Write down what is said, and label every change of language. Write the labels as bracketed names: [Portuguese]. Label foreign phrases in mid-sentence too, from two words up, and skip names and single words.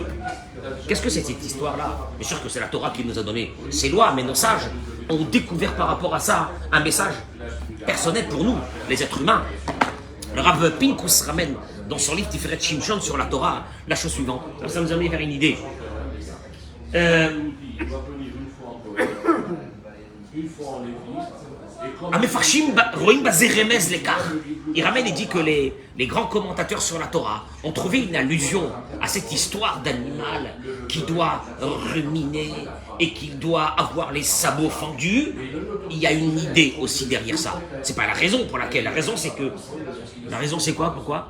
[French] Qu'est-ce que c'est cette histoire-là? Bien sûr que c'est la Torah qui nous a donné ces lois, mais nos sages ont découvert par rapport à ça un message personnel pour nous, les êtres humains. Le Rav Pinkus ramène dans son livre Tiferet Shimshon sur la Torah la chose suivante. Alors ça nous amène vers une idée. [Hebrew] המפרשים רואים בזה רמז לכך. [French] Il ramène et dit que les grands commentateurs sur la Torah ont trouvé une allusion à cette histoire d'animal qui doit ruminer et qui doit avoir les sabots fendus. Il y a une idée aussi derrière ça. C'est pas la raison pour laquelle. La raison c'est que. La raison c'est quoi? Pourquoi?